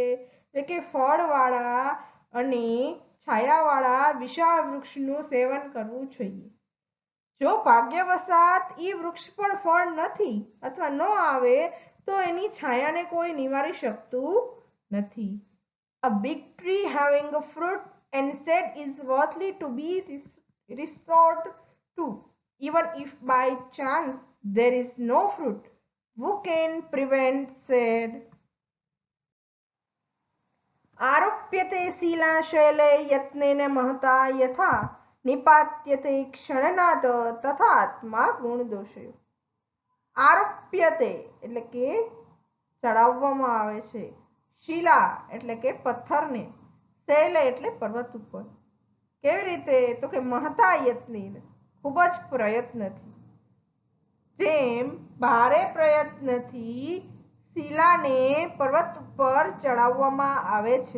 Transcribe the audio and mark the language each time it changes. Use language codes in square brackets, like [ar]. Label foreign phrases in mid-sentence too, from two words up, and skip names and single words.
[gu] એટલે કે ફળવાળા અને છાયાવાળા વિશાળ વૃક્ષનું સેવન કરવું જોઈએ। જો ભાગ્યવશાત એ વૃક્ષ પર ફળ નથી અથવા ન આવે તો એની છાયાને કોઈ નિવારી શકતું નથી। [en] A big tree having a fruit and shade is worthy to be restored to, even if by chance there is no fruit. Who can prevent shade? [sa] आरोप्यते शिलाशैले यत्नेन महता यथा निपात्यते क्षणनाद तथा आत्मा गुणदोषयो। [gu] આરોપ્યતે એટલે કે ચડાવવામાં આવે છે, શિલા એટલે કે પથ્થરને, શૈલે એટલે પર્વત ઉપર। કેવી રીતે? તો કે [sa] महता यत्नेन [gu] ખૂબ જ પ્રયત્નથી, જેમ ભારે પ્રયત્નથી શિલાને પર્વત ઉપર ચડાવવામાં આવે છે।